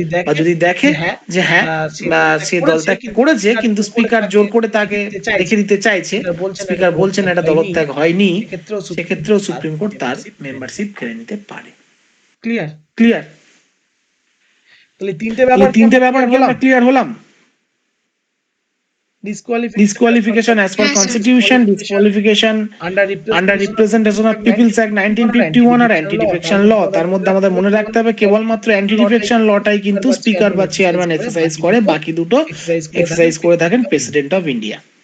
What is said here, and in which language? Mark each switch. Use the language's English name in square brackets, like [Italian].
[Bangla] বা যদি দেখে যে হ্যাঁ সে দলত্যাগ করেছে কিন্তু স্পিকার জোর করে তাকে রেখে দিতে চাইছে, স্পিকার বলছেন এটা দলত্যাগ হয়নি, সেক্ষেত্রেও সুপ্রিম কোর্ট তার মেম্বারশিপ কেড়ে নিতে পারে। ক্লিয়ার? তাহলে এই তিনটে ব্যাপার কি আমরা ক্লিয়ার হলাম? [English] Disqualification as per Yes, sir. constitution, disqualification under representation of people's act 1951 আর anti defection law. [Bangla] তার মধ্যে আমাদের মনে রাখতে হবে কেবলমাত্র অ্যান্টি ডিফেকশন লটাই কিন্তু স্পিকার বা চেয়ারম্যান এক্সারসাইজ করে, বাকি দুটো এক্সারসাইজ করে থাকেন প্রেসিডেন্ট অফ ইন্ডিয়া।